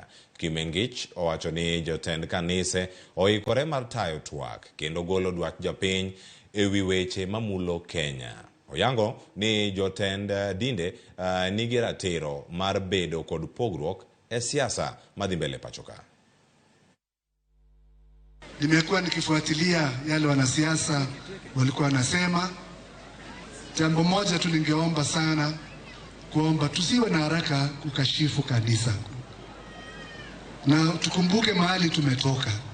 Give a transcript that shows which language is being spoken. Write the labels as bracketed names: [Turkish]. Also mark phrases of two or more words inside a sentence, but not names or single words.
[Luo (Kenya and Tanzania)] Kimengich owacho ni jotend kanise oikore mar tayo twak kendo golo dwach jopiny ewi weche mamulo Kenya. Oyango ni jotend dinde nigi ratiro mar bedo kod pogruok e siasa madhi mbele pachoka. [Swahili] Nimekuwa nikifuatilia yale wanasiasa walikuwa wanasema. Jambo moja tu ningeomba sana, kuomba tusiwe na haraka kukashifu kanisa. Na tukumbuke mahali tumetoka.